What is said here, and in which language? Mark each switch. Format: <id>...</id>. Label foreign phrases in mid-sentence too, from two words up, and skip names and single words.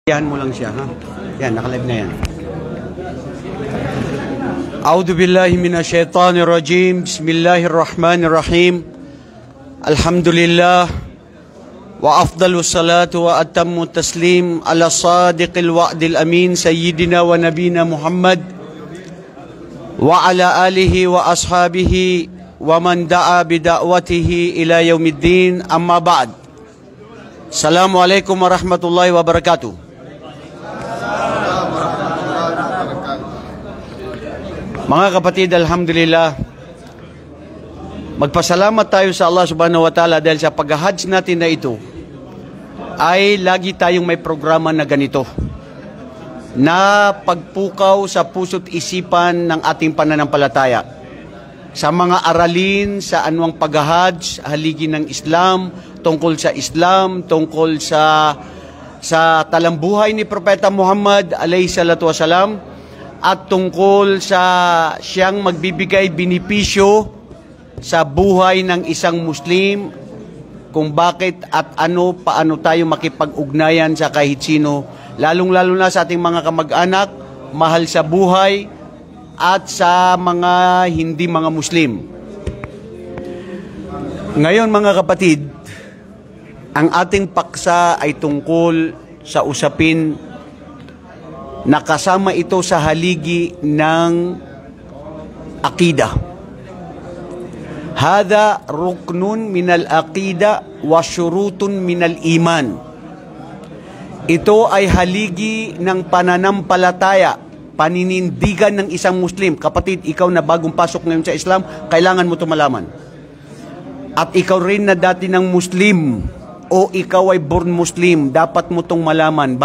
<tl>Yan mo lang siya, ha? Yan, nakalive na yan.</tl> <ar>أعوذ بالله من الشيطان الرجيم. بسم الله الرحمن الرحيم. Alhamdulillah. وأفضل الصلاة وأتم التسليم على صادق الوعد الأمين سيدنا ونبينا محمد وعلى آله وأصحابه ومن دعا بدعوته إلى يوم الدين، أما بعد. السلام عليكم ورحمة الله وبركاته.</ar> <tl>Mga kapatid, alhamdulillah, magpasalamat tayo sa Allah</tl> <ar>سبحانه وتعالى</ar> <tl>dahil sa pag-hajj natin na ito ay lagi tayong may programa na ganito na pagpukaw sa puso't isipan ng ating pananampalataya sa mga aralin sa anumang pag-hajj, haligi ng Islam, tungkol sa talambuhay ni Propeta Muhammad</tl> <ar>عليه الصلاة والسلام,</ar> <tl>at tungkol sa siyang magbibigay binipisyo sa buhay ng isang Muslim, kung bakit at paano tayo makipag-ugnayan sa kahit sino, lalong-lalo na sa ating mga kamag-anak, mahal sa buhay, at sa mga hindi mga Muslim. Ngayon mga kapatid, ang ating paksa ay tungkol sa usapin na kasama ito sa haligi ng akida.</tl> <ar>هذا ركن من العقيدة وشروط من الإيمان.</ar> <tl>Ito ay haligi ng pananampalataya, paninindigan ng isang Muslim. Kapatid, ikaw na bagong pasok ngayon sa Islam, kailangan mo ito malaman. At ikaw rin na dati ng Muslim o ikaw ay</tl> <en>born Muslim,</en> <tl>dapat mo itong malaman.</tl>